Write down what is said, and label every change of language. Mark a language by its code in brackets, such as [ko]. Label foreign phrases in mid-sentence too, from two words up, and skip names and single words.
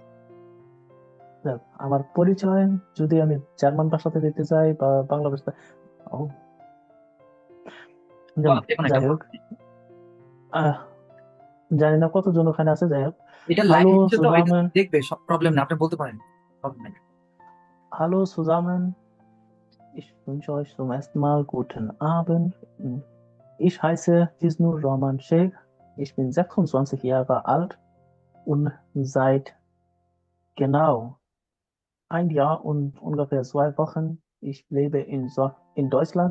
[bn] আমার পরিচয় যদি আমি জার্মান ভাষাতে দিতে চাই বা বাংলা ভাষা, ও, দেখুন একটা যাই হোক, আহ, জানি না কতজন ওখানে আছে। যাই হোক, এটা লাইভ হ্যালো হচ্ছে তো এটা সুজামান, দেখবে, সব প্রবলেম না, আপনি বলতে পারেন, প্রবলেম নাই। [de] hallo zusammen, ich wünsche euch zum ersten Mal guten Abend. Ich heiße Isnur Rahman Sheikh. Ich bin 26 Jahre alt und seit genau ein Jahr und ungefähr 2 Wochen ich lebe in Deutschland.